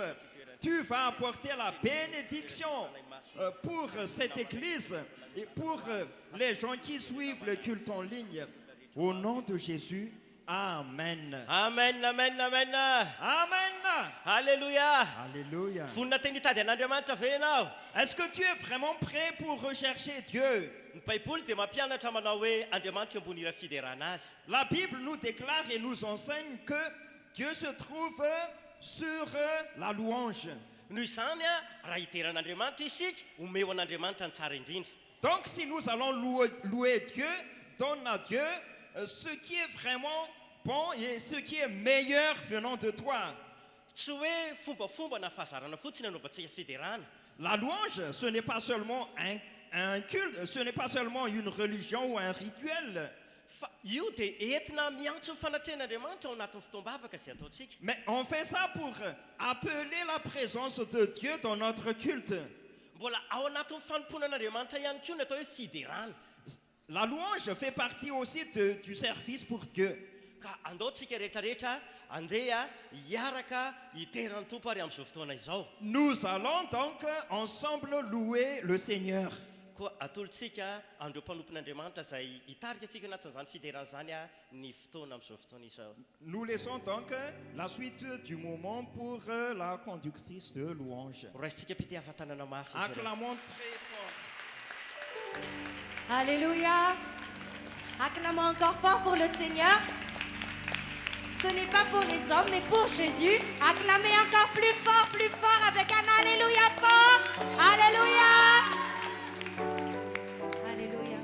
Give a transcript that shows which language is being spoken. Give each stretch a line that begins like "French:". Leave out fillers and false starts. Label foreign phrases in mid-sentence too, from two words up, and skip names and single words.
French: Tu vas apporter la bénédiction pour cette église et pour les gens qui suivent le culte en ligne. Au nom de Jésus, Amen. Amen, amen, amen. Amen. Alléluia. Alléluia.
Malagasy: Vonina teny hitady an'Andriamanitra ve ianao?
French: Est-ce que tu es vraiment prêt pour rechercher Dieu?
Malagasy: Ny Baiboly dia mampianatra manao hoe Andriamanitra ambony ira fiderana azy.
French: La Bible nous déclare et nous enseigne que Dieu se trouve sur la louange.
Malagasy: Noho izany raha hideran'Andriamanitra isika, omeo an'Andriamanitra ny tsara indrindra.
French: Donc si nous allons louer Dieu, donne à Dieu ce qui est vraiment bon et ce qui est meilleur venant de toi.
Malagasy: Tsy hoe fombafomba na fahazarana fotsiny anaovantsika fiderana.
French: La louange, ce n'est pas seulement un culte, ce n'est pas seulement une religion ou un rituel.
Malagasy: Fa io dia entina miantso ny fanatrehan'Andriamanitra ao anatin'ny fotoam-bavaka izay ataontsika.
French: Mais on fait ça pour appeler la présence de Dieu dans notre culte.
Malagasy: Mbola ao anatin'ny fanomponan'Andriamanitra ihany koa ny atao hoe fiderana.
French: La louange fait partie aussi du service pour Dieu.
Malagasy: Ka andaontsika rehetrarehetra andeha hiaraka hiteran'ny tompo ary amin'izao fotoana izao.
French: Nous allons donc ensemble louer le Seigneur.
Malagasy: Koa atolotsika andreo mpanompon'Andriamanitra izay hitarika antsika anatin'izany fiderana izany ny fotoana amin'izao fotoana izao.
French: Nous laissons donc la suite du moment pour la conductrice de louange.
Malagasy: Raisitsika mpitehavan-tanana mafy.
French: Acclamons très fort. Alléluia. Acclamons encore fort pour le Seigneur. Ce n'est pas pour les hommes, mais pour Jésus. Acclamez encore plus fort avec un Alléluia fort. Alléluia. Alléluia.